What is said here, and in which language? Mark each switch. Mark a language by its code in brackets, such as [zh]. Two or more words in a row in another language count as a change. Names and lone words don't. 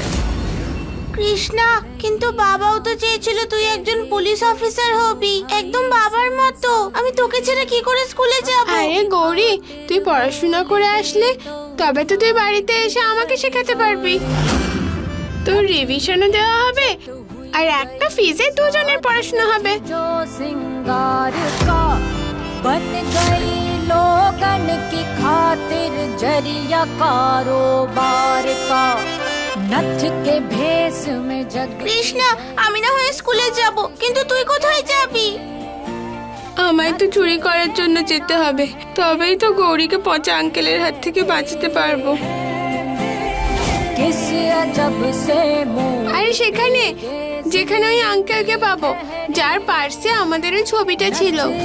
[bn] কৃষ্ণা, কিন্তু বাবাও তো চেয়েছিল তুই একজন [en] police officer [bn] হবি, একদম বাবার মতো। আমি তোকে ছেড়ে কি করে স্কুলে যাব? আরে গৌরী, তুই পড়াশোনা করে আসলে তবে তো তুই বাড়িতে এসে আমাকে শেখাতে পারবি। তোর রিভিশনও দেওয়া হবে আর একটা ফিজে দুজনের পড়াশোনা হবে। [hi] बन गई लोगन की खातिर जरिया कारोबार का नथ के भेस में जग। [bn] কৃষ্ণা, আমি না হয় স্কুলে যাব, কিন্তু তুই কোথায় যাবি? আমায় তো চুরি করার জন্য যেতে হবে, তবেই তো গৌরীকে পচা আঙ্কেলের হাত থেকে বাঁচাতে পারবো। আরে সেখানে, যেখানে ওই আঙ্কেলকে পাবো যার পার্সে আমাদের ওই ছবিটা ছিল।